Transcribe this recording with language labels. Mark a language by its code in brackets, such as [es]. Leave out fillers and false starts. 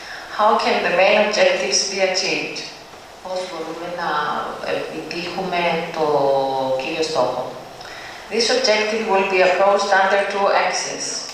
[en] How can the main objectives be achieved? [el] Πώς μπορούμε να επιτύχουμε το κύριο στόχο. [en] This objective will be approached under 2 axes.